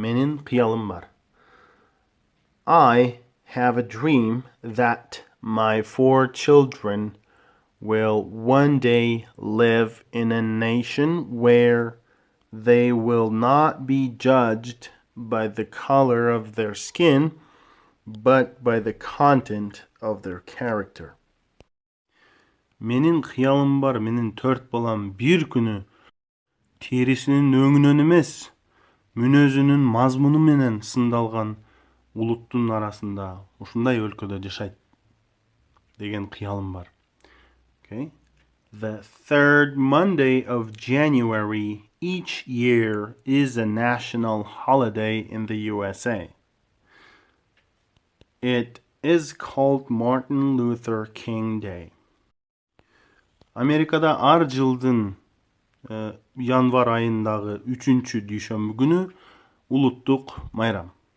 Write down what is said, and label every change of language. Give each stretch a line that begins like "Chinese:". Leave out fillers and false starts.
Kyrgyz: Menин kıyalım var.
English: I have a dream that my 4 children will one day live in a nation where they will not be judged by the color of their skin, but by the content of their character.
Kyrgyz: Менин кыялым бар, менин 4 балам бир күнү терисинин өңүнөн эмес, мүнөзүнүн мазмуну менен сындалган улуттун арасында ушундай өлкөдө жашайт деген кыялым бар.
English: Okay? The third Monday of January each year is a national holiday in the USA. It is called Martin Luther King Day.
Kyrgyz: Америкада ар жылдын январ айындагы 3-чү дүйшөмбү күнү улуттук майрам.